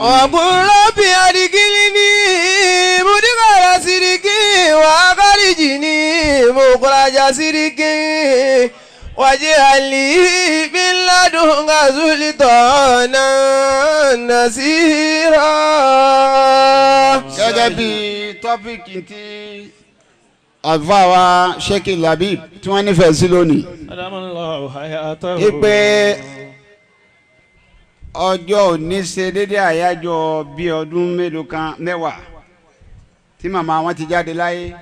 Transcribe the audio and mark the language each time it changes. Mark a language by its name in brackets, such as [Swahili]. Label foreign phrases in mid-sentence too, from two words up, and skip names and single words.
[Arabic] وقل ربي أدخلني مدخل صدق وأخرجني مخرج صدق واجعل لي من لدنك سلطانا نصيرا. [Yoruba] gẹ́gẹ́ bí tọ́pìkì tí àfáwà Sheikh Labib tí wọ́n nífẹ̀ẹ́ sí lónìí. ipe ọjọ́ òní ṣe déédéé àyájọ́ bí ọdún mélòó kan mẹ́wàá tí màmá wọn ti jáde láyé.